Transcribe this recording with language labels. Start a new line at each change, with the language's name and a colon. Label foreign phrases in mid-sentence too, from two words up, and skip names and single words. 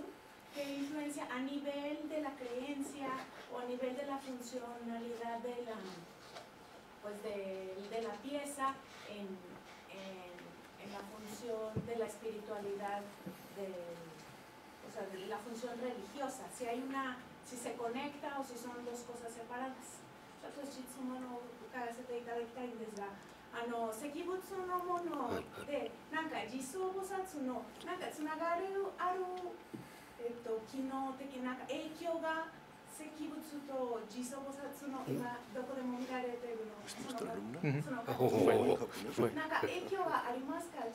Spanish: ¿Qué influencia a nivel de la creencia o a nivel de la funcionalidad de la, pues de la pieza en la función de la espiritualidad, o sea, de la función religiosa? Si se conecta o si son dos cosas separadas.
Japanese: 石仏のものでなんか実相菩薩のなんかつながりある機能的な影響が石仏と実相菩薩の今どこでも見られているのそのなんか影響はありますか？